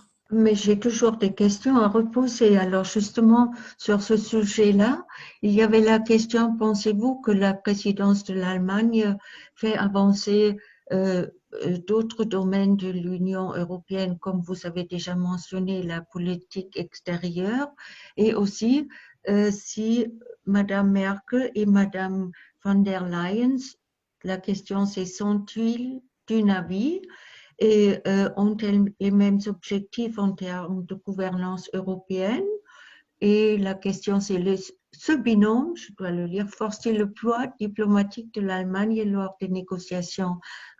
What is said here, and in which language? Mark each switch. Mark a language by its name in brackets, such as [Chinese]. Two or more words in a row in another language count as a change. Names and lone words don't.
[French] Mais j'ai toujours des questions à reposer. Alors justement, sur ce sujet-là, il y avait la question, pensez-vous que la présidence de l'Allemagne fait avancer d'autres domaines de l'Union européenne, comme vous avez déjà mentionné, la politique extérieure, et aussi si Madame Merkel et Madame von der Leyen, la question c'est sont-ils d'un avis et ont-elles les mêmes objectifs en termes de gouvernance européenne? Et la question, c'est ce binôme, je dois le lire, force-t-il le poids diplomatique de l'Allemagne lors des négociations internationales?